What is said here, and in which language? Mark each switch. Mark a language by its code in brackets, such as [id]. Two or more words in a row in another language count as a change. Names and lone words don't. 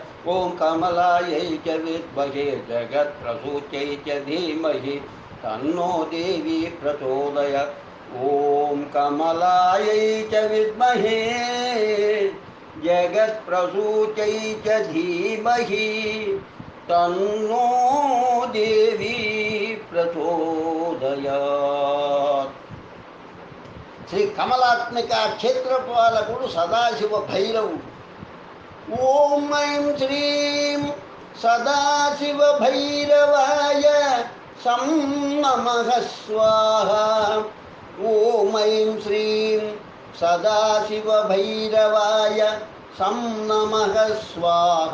[sa] ॐ कमलायै च विद्महे जगत्प्रसूत्यै च धीमहि तन्नो देवी प्रचोदयात्। ॐ कमलायै च विद्महे जगत्प्रसूत्यै च धीमहि तन्नो देवी प्रचोदयात्। [te] శ్రీ కమలాత్మిక క్షేత్రపాలకుడు సదాశివ భైరవుడు. [sa] ఓం ఐం శ్రీం సదాశివ భైరవాయ సం నమః స్వాహ. ఓం ఐం శ్రీం సదాశివ భైరవాయ సం నమః స్వాహ.